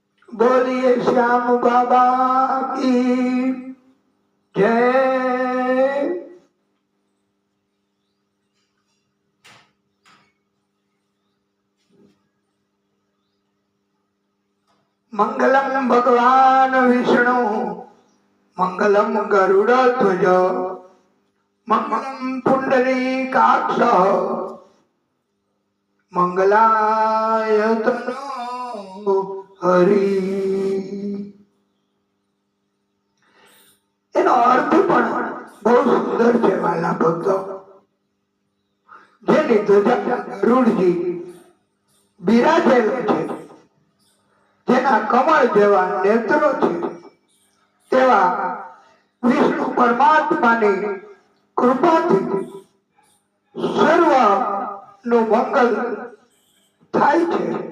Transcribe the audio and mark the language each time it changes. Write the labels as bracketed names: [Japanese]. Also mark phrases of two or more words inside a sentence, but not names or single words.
[Hindi] बोलिए श्याम बाबा की जय। [Sanskrit] मंगलम भगवान विष्णु मंगलम गरुड़ध्वज मंगलम पुंडरीकाक्ष मंगलाय तनो हरि। [Gujarati] એનો અર્થ પણ બહુ સુંદર છે વાલા ભક્તો। જેની ધ્વજા ગરુડજી બિરાજેલો છે, જેના કમળ જેવા નેત્રો છે, તેવા વિષ્ણુ પરમાત્માની કૃપાથી સર્વ નું મંગલ થાય છે,